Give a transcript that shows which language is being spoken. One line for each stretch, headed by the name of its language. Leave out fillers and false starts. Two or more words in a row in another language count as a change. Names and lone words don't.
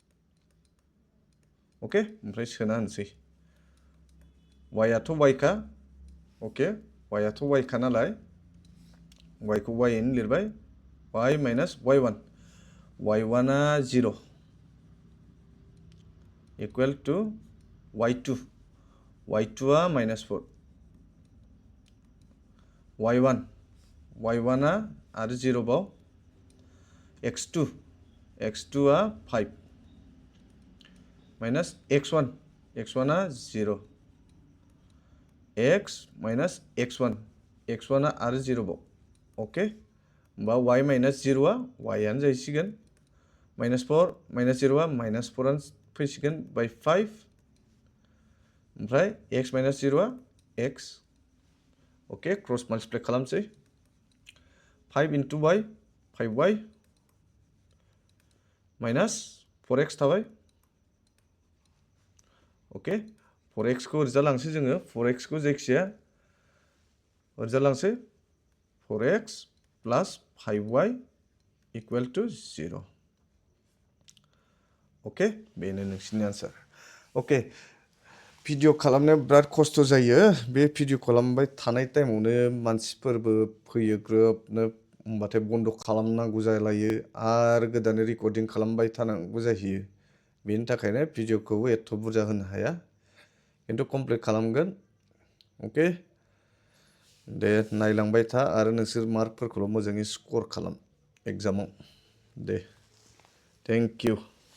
Bodo: ओके ओमफ्राय सोना होनोसै y आथ' y का ओके y आथ' y का नालाय y खौ y इन लिरबाय y minus y1 y1 आ 0
English: equal to
Bodo: y2 y2 आ minus 4 y1 y1 आ आरो 0 बाव x2 x2 आ 5 minus x1 x1 आ 0 x minus x1 x1 आ आरो 0 बाव ओके होमबा y minus 0 आ y आनो जाहैसिगोन minus 4 minus 0 आ minus 4 आनो फैसिगोन by 5 ओमफ्राय x minus 0 आ x ओके
English: cross multiply
Bodo: खालामसै 5 into y 5y minus 4x थाबाय ओके 4x को ओरैजा लांसै जोङो 4x को जायखिजाया ओरैजा लांसै
English: 4x plus 5y equal to 0
Bodo: ओके बेनो नोंसिनि आन्सार ओके भिडिअ खालामनायाव बिराद खस्थ' जायो बे भिडिअ खालामबाय थानाय टाइमावनो मानसिफोरबो फैयो ग्रोबनो होमबाथाय बन्द खालामनांगौ जालायो आरो गोदानै रेकर्डिं खालामबाय थानांगौ जाहैयो बेनि थाखायनो भिडिअखौ एथ' बुरजा होनो हाया खिन्थु कमप्लिट खालामगोन ओके दे नायलांबाय था आरो नोंसोर मार्कफोरखौल' मोजाङै स्कर खालाम एग्जामाव दे
English: thank you